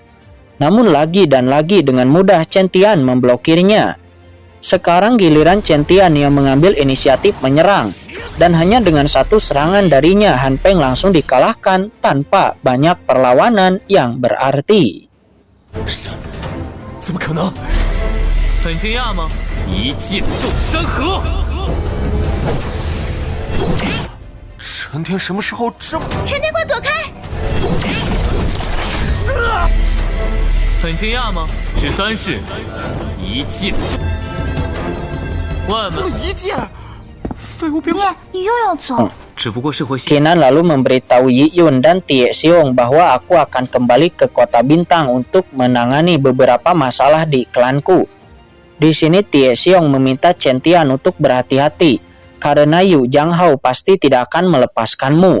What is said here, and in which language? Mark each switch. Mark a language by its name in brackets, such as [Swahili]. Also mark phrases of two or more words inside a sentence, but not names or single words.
[Indonesian] Namun lagi dan lagi dengan mudah Chen Tian memblokirnya. Sekarang giliran Chen Tian yang mengambil inisiatif menyerang, dan hanya dengan satu serangan darinya Han Peng langsung dikalahkan tanpa banyak perlawanan yang berarti. [Chinese] 怎么可能？很惊讶吗？一剑动山河。陈天什么时候这么…… 陈天，快躲开！很惊讶吗？13式，一剑。万门一剑，废物兵！你又要走？只不过是回。 [Indonesian] Kinan lalu memberitahu Yi Yun dan Tie Xiong bahwa aku akan kembali ke Kota Bintang untuk menangani beberapa masalah di klanku. Di sini Tie Xiong meminta Chen Tian untuk berhati-hati karena Yu Jianghao pasti tidak akan melepaskanmu.